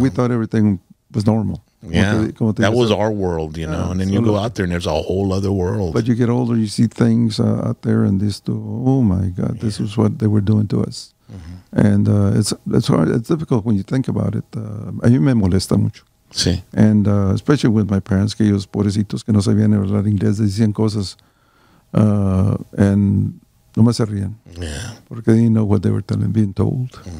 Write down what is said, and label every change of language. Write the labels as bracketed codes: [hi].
[en] We thought everything was normal. Yeah, that was our world, and then you go out there and there's a whole other world. But you get older, you see things out there, and oh my God, this is what they were doing to us. Mm-hmm. And it's hard, it's difficult when you think about it. [es] A mí me molesta mucho. Sí. [en] And especially with my parents, [es] que ellos pobrecitos que no sabían hablar inglés, decían cosas and nomás se rían. [en] Yeah. [es] Porque [en] they didn't know what they were being told.